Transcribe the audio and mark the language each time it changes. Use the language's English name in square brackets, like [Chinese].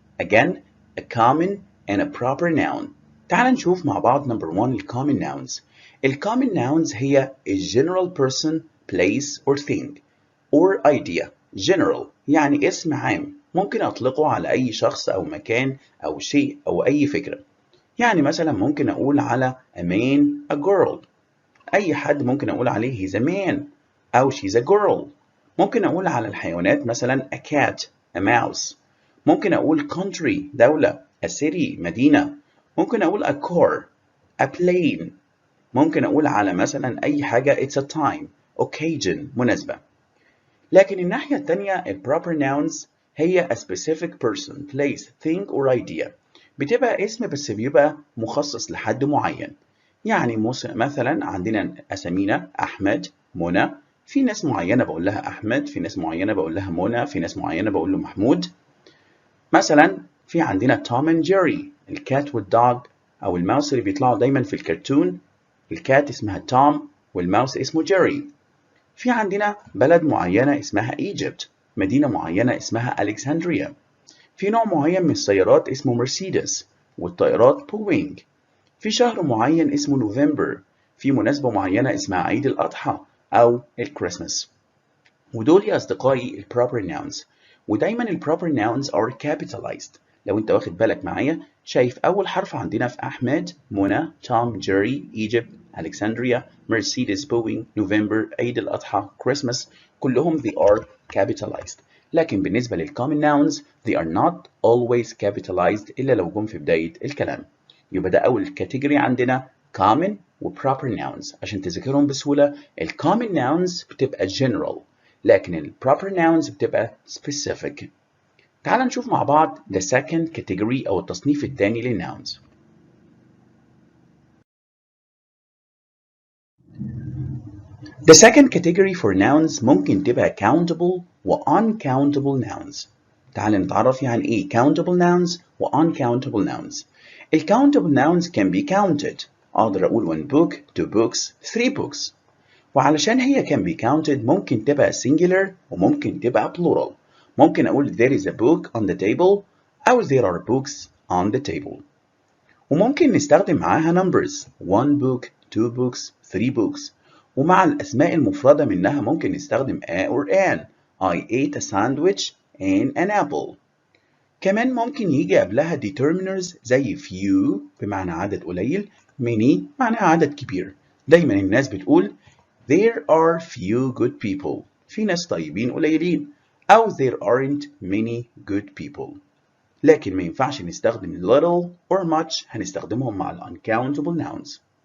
[English] Again, a common and a proper noun. [Arabic] تعال نشوف مع بعض number 1 ال common nouns. ال common nouns هي [English] a general person, place or thing or idea. [Arabic] General يعني اسم عام ممكن أطلقه على أي شخص أو مكان أو شيء أو أي فكرة. يعني مثلا ممكن أقول على a man a girl. أي حد ممكن أقول عليه [English] he's a man [Arabic] أو [English] she's a girl. [Arabic] ممكن أقول على الحيوانات مثلا a cat, a mouse. ممكن أقول country دولة, a city مدينة. ممكن أقول a car, a plane. ممكن أقول على مثلا أي حاجة it's a time, occasion مناسبة. لكن الناحية التانية [English] ال proper nouns هي a specific person, place, thing or idea. [Arabic] بتبقى اسم بس بيبقى مخصص لحد معين. يعني مثلا عندنا أسامينا أحمد، منى. في ناس معينة بقول لها أحمد، في ناس معينة بقول لها منى، في ناس معينة بقول له محمود. مثلا في عندنا توم اند جيري، الكات والدوج أو الماوس اللي بيطلعوا دايما في الكرتون. الكات اسمها توم والماوس اسمه جيري. في عندنا بلد معينة اسمها ايجيبت، مدينة معينة اسمها ألكسندريا. في نوع معين من السيارات اسمه مرسيدس والطائرات بوينج. في شهر معين اسمه نوفمبر. في مناسبة معينة اسمها عيد الأضحى أو الكريسماس. ودول يا أصدقائي ال proper nouns. [English] ودايما ال proper nouns are capitalized. [Arabic] لو أنت واخد بالك معايا شايف أول حرف عندنا في أحمد، منى، توم، جيري، إيجيبت، ألكسندريا، مرسيدس، بوينج، نوفمبر، عيد الأضحى، كريسماس، كلهم they are capitalized. لكن بالنسبة لل common nouns [English] they are not always capitalized [Arabic] إلا لو جم في بداية الكلام. يبقى ده أول كاتيجوري عندنا common و proper nouns. عشان تذكرهم بسهولة ال common nouns بتبقى general لكن ال proper nouns بتبقى specific. تعال نشوف مع بعض the second category أو التصنيف الثاني للnouns. [English] The second category for nouns [Arabic] ممكن تبقى [English] countable و uncountable nouns. [Arabic] تعال نتعرف يعني إيه countable nouns و uncountable nouns. [English] ال countable nouns can be counted. أقدر أقول one book, two books, three books. وعلشان هي can be counted ممكن تبقى singular وممكن تبقى plural. ممكن أقول there is a book on the table أو there are books on the table. [Arabic] وممكن نستخدم معاها [English] numbers 1 book 2 books 3 books. [Arabic] ومع الأسماء المفردة منها ممكن نستخدم a or an. [English] I ate a sandwich and an apple. [Arabic] كمان ممكن يجي قبلها determiners زي few بمعنى عدد قليل many معناها عدد كبير. [English] دايما الناس بتقول there are few good people. [Arabic] في ناس طيبين قليلين. [English] أو there aren't many good people. [Arabic] لكن ما ينفعش نستخدم [English] little or much [Arabic] هنستخدمهم مع ال uncountable nouns.